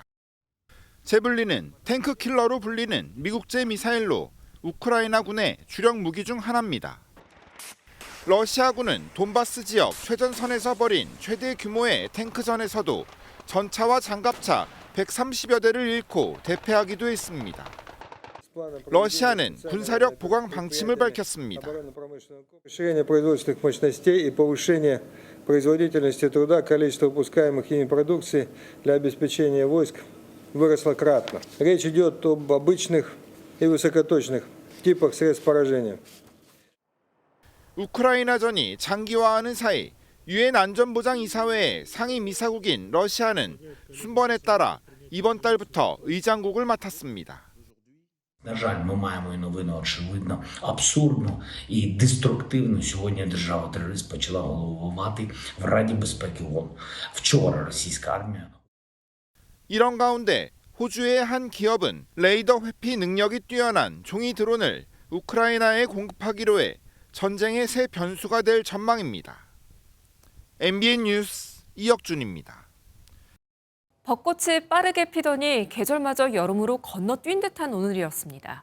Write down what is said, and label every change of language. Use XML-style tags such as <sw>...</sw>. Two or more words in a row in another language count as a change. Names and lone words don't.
<ko>제블린은 탱크 킬러로 불리는 미국제 미사일로 우크라이나군의 주력 무기 중 하나입니다. 러시아군은 돈바스 지역 최전선에서 벌인 최대 규모의 탱크전에서도 전차와 장갑차 130여 대를 잃고 대패하기도 했습니다. 러시아는 군사력 보강 방침을 밝혔습니다.</ko> <ru>Расширение производственных мощностей и повышение производительности труда, количество выпускаемых ими продукции для обеспечения войск выросло кратно. Речь идет об обычных и высокоточных типах средств поражения.</ru> <ko>우크라이나전이 장기화하는 사이 유엔 안전보장이사회의 상임 이사국인 러시아는 순번에 따라 이번 달부터 의장국을 맡았습니다.</ko> <uk>На жаль, ми маємо і новину, очевидно, абсурдну і деструктивну. Сьогодні держава-терорист почала головувати в Раді безпеки ООН. Вчора російська армія.</uk> <ko>이런 가운데 호주의 한 기업은 레이더 회피 능력이 뛰어난 종이 드론을 우크라이나에 공급하기로 해 전쟁의 새 변수가 될 전망입니다. MBN 뉴스 이혁준입니다. 벚꽃이 빠르게 피더니 계절마저 여름으로 건너뛴 듯한 오늘이었습니다.</ko>